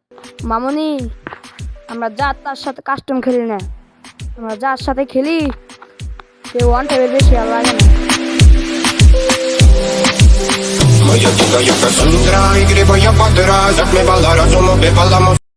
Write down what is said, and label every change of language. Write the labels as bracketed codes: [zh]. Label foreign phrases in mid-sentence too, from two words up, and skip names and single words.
[bn] মামুনি, আমরা যার তার সাথে কাস্টম খেলি না, আমরা যার সাথে খেলি সে ওয়ান টাইপের বেশি আর লাগে না। [ru] Моя дикая Кассандра, игривая подра, затмевала разум, убивала мозг.